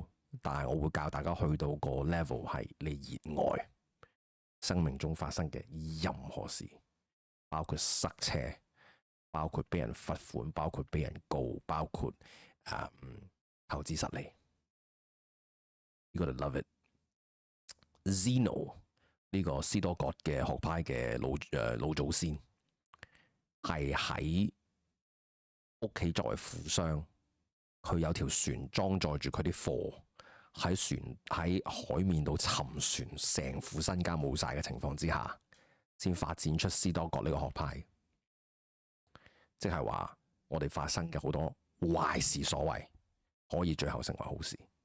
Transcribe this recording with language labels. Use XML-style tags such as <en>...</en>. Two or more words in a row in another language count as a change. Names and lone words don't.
<yue>但係我會教大家去到個 level 係你熱愛生命中發生嘅任何事，包括塞車，包括俾人罰款，包括俾人告，包括投資失利。</yue> <en>You gotta love it。</en> <yue>Zeno 呢個斯多葛嘅學派嘅老祖先係喺屋企作為富商，佢有條船裝載住佢啲貨。喺海面度沉船，成副身家冇晒嘅情況之下，先發展出斯多葛呢個學派。即係話我哋發生嘅好多壞事所為，可以最後成為好事。</yue>